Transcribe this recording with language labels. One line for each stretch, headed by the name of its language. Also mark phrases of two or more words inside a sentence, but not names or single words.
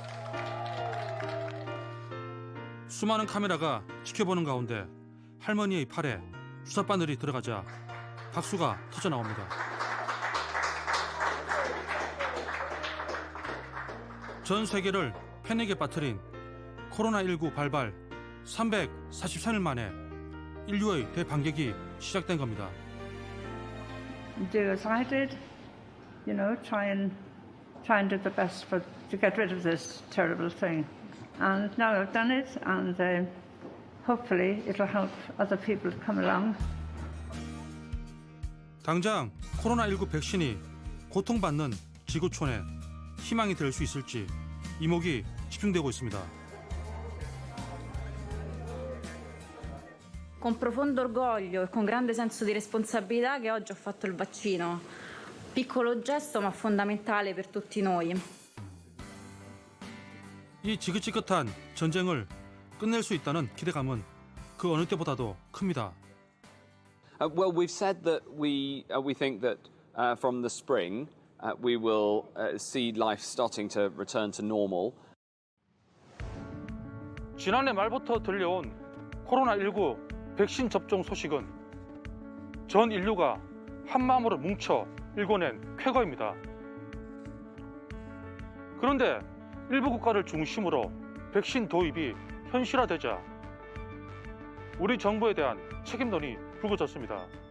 Korean: 수많은 카메라가 지켜보는 가운데 할머니의 팔에 주사 바늘이 들어가자 박수가 터져나옵니다. 전 세계를 패닉에 빠뜨린 코로나19 발발 343일 만에 인류의 대반격이 시작된 겁니다.
English: Do as I did, try and do the best to get rid of this terrible thing. And now I've done it, and hopefully it'll help other people to come along.
Korean: 당장 코로나19 백신이 고통받는 지구촌에 희망이 될 수 있을지 이목이 집중되고 있습니다.
Italian: Con profondo orgoglio e con grande senso di responsabilità che oggi ho fatto il vaccino. Piccolo gesto ma fondamentale per tutti noi.
Korean: 이 지긋지긋한 전쟁을 끝낼 수 있다는 기대감은 그 어느 때보다도 큽니다.
English: Well, we've said that we think that from the spring we will see life starting to return to normal.
Korean: 지난해 말부터 들려온 코로나19 백신 접종 소식은 전 인류가 한마음으로 뭉쳐 일궈낸 쾌거입니다. 그런데 일부 국가를 중심으로 백신 도입이 현실화되자 우리 정부에 대한 책임론이 불거졌습니다.